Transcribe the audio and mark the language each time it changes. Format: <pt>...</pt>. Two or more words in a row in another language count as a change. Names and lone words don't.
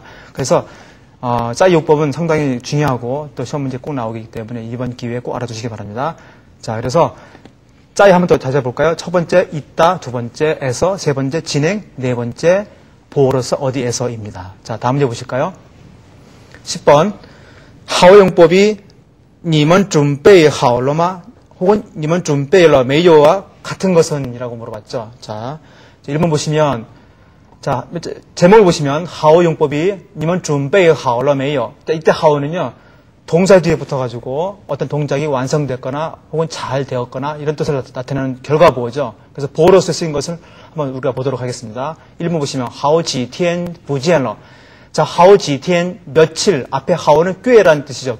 <ko>그래서 짜이 용법은 상당히 중요하고 또 시험 문제 꼭 나오기 때문에 이번 기회에 꼭 알아두시기 바랍니다. 자, 그래서 짜이 한번 더 찾아볼까요? 첫 번째 있다, 두 번째에서, 세 번째 진행, 네 번째 보호로서 어디에서입니다. 자, 다음 문제 보실까요? 10번 하오 용법이</ko> <zh>你们准备好了吗?</zh> <ko>혹은</ko> <zh>你们准备了没有</zh> <ko>와 같은 것은 이라고 물어봤죠. 자, 1번 보시면 자, 제목을 보시면 하오 용법이</ko> <zh>你们准备好了没有?</zh> <ko>이때 하오는요 동사 뒤에 붙어가지고 어떤 동작이 완성됐거나 혹은 잘 되었거나 이런 뜻을 나타내는 결과보호죠. 그래서 보호로서 쓰인 것을 한번 우리가 보도록 하겠습니다. 1번 보시면</ko> <zh>好几天不见了.</zh> <ko>자,</ko> <zh>好几天</zh> <ko>며칠, 앞에 하오는 꽤라는 뜻이죠.</ko>